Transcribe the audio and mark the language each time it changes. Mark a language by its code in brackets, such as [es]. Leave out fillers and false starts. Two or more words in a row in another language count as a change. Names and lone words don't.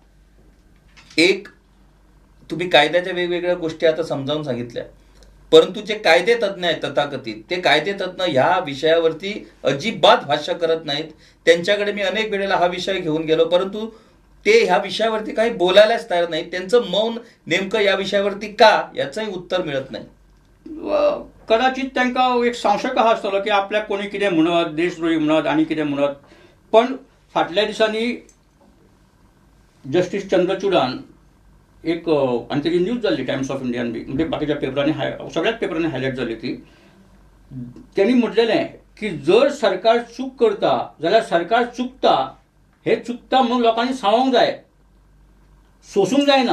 [mr] एक, तुम्ही कायद्याच्या वेगवेगळ्या गोष्टी आता समजावून सांगितल्या, परंतु जे कायदे तज्ज्ञ आहेत तथाकथित, ते कायदे तज्ज्ञ ह्या विषयावरती अजिबात भाष्य करत नाहीत. त्यांच्याकडे मी अनेक वेळेला हा विषय घेऊन गेलो, परंतु ते ह्या विषयावरती काही बोलायलाच तयार नाहीत. त्यांचं मौन नेमकं या विषयावरती का, याचंही उत्तर मिळत नाही. [kok] कदाचित तांकां एक संशय हा आसतलो की आपल्याक कोणी कितें म्हणत, देशद्रोही म्हणत आनी कितें म्हणत. पण फाटल्या दिसांनी जस्टीस चंद्रचूडान एक आनी तेजी न्यूज जाल्ली टायम्स ऑफ इंडियान बी, म्हणजे बाकीच्या पेपरांनी सगळ्याच पेपरांनी हायलायट जाली ती. त्यांनी म्हटलेलें की जर सरकार चूक करता जाल्यार सरकार चुकता हे चुकता म्हणून लोकांनी सांगूंक जाय, सोसूंक जायना.